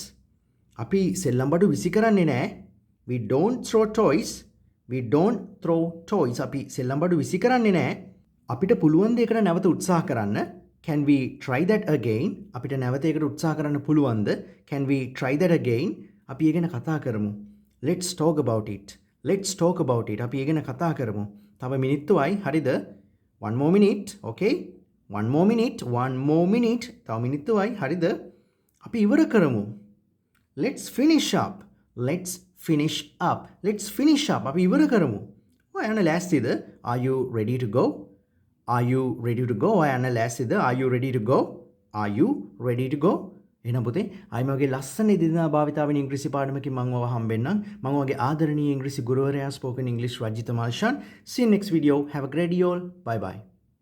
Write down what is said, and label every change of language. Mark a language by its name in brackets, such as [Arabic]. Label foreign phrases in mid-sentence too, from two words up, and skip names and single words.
[Sinhala] අපි සෙල්ලම් බඩු විසි කරන්නේ නෑ. [English] We don't throw toys. We don't throw toys. [Sinhala] අපි සෙල්ලම් බඩු විසි කරන්නේ නෑ. අපිට පුළුවන් දෙයකට නැවත උත්සාහ කරන්න. [English] Can we try that again? [Sinhala] අපිට නැවත ඒකට උත්සාහ කරන්න පුළුවන්ද? [English] Can we try that again? [Sinhala] අපි ඒ ගැන කතා කරමු. [English] Let's talk about it. Let's talk about it. [Sinhala] අපි ඒ ගැන කතා කරමු. තව මිනිත්තුවයි. හරිද? [English] One more minute. Okay? One more minute. One more minute. [Sinhala] තව මිනිත්තුවයි. හරිද? අපි ඉවර කරමු. [English] Let's finish up. Let's finish up. Let's finish up. [Sinhala] අපි ඉවර කරමු. ඔය යන්න ලෑස්තිද? [English] Are you ready to go? Are you ready to go? [Sinhala] ඔය යන්න ලෑස්තිද? [English] Are you ready to go? Are you ready to go? [Sinhala] එහෙනම් පුතේ අයිම වගේ ලස්සන එදිනෙදා භාවිතාවෙන ඉංග්‍රීසි පාඩමකින් මම ඔබ හම්බෙන්නම්. මම ඔයගේ ආදරණීය ඉංග්‍රීසි ගුරුවරයා [English] spoken English [Sinhala] රජිත මාල්ෂන්. [English] See you next video. Have a great day all. Bye bye.